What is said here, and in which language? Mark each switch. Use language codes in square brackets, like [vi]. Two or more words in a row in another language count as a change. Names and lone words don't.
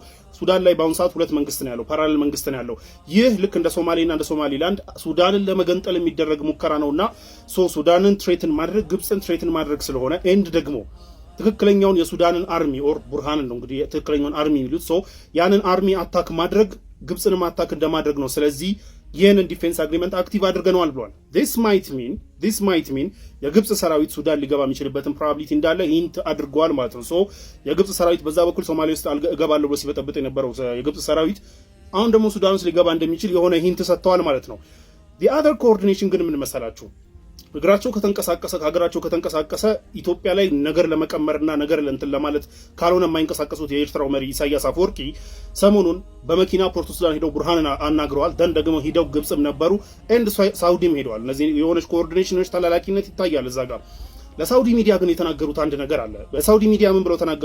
[am] ሱዳን ላይ በአሁኑ ሰዓት ሁለት መንግስት ነው ያለው፣ ፓራሌል መንግስት ነው ያለው። ይህ ልክ እንደ ሶማሌና እንደ ሶማሊላንድ ሱዳንን ለመገንጠል የሚደረግ ሙከራ ነውና ሶ ሱዳንን ትሬትን ማድረግ ግብፅን ትሬትን ማድረግ ስለሆነ ኤንድ ደግሞ ትክክለኛውን የሱዳንን አርሚ ኦር ቡርሃንን ነው እንግዲህ ትክክለኛውን አርሚ የሚሉት ሰው ያንን አርሚ አታክ ማድረግ ግብፅንም አታክ እንደማድረግ ነው። ስለዚህ ይህንን [en] defense agreement [am] አክቲቭ አድርገነዋል ብሏል። [en] this might mean [am] የግብፅ ሰራዊት ሱዳን ሊገባ የሚችልበትን ፕሮባቢሊቲ እንዳለ ሂንት አድርገዋል ማለት ነው። ሶ የግብፅ ሰራዊት በዛ በኩል ሶማሌ ውስጥ እገባለሁ ብሎ ሲበጠብጥ የነበረው የግብፅ ሰራዊት አሁን ደግሞ ሱዳን ውስጥ ሊገባ እንደሚችል የሆነ ሂንት ሰጥተዋል ማለት ነው። [en] the other coordination [am] ግን ምን መሰላችሁ? እግራቸው ከተንቀሳቀሰ ከሀገራቸው ከተንቀሳቀሰ ኢትዮጵያ ላይ ነገር ለመቀመርና ነገር ለእንትን ለማለት ካልሆነ የማይንቀሳቀሱት የኤርትራው መሪ ኢሳያስ አፈወርቂ ሰሞኑን በመኪና ፖርት ሱዳን ሄደው ቡርሃንን አናግረዋል። ደን ደግሞ ሄደው ግብጽም ነበሩ ኤንድ ሳውዲም ሄደዋል። እነዚህ የሆነች ኮኦርዲኔሽኖች ተላላኪነት ይታያል እዛ ጋር። ለሳውዲ ሚዲያ ግን የተናገሩት አንድ ነገር አለ። በሳውዲ ሚዲያ ምን ብለው ተናገሩ?